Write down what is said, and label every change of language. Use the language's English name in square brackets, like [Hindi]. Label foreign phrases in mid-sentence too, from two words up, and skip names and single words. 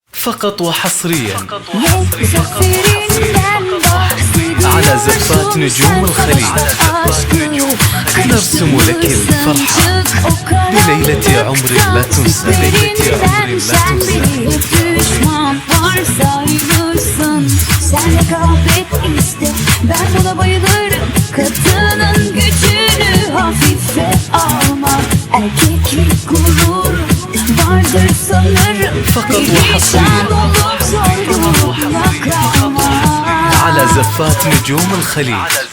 [Arabic] فقط وحصريا على زفات نجوم الخليج. نرسم لك الفرحة بليلة عمر لا تنسى، بليلة عمر لا تنسى. [Turkish] Senle kahvet iste, ben buna bayılırım. Kadının gücünü hafife alma. Erkeklik gurur vardır sanırım. [Arabic] فقط وحصريا على زفات نجوم الخليج.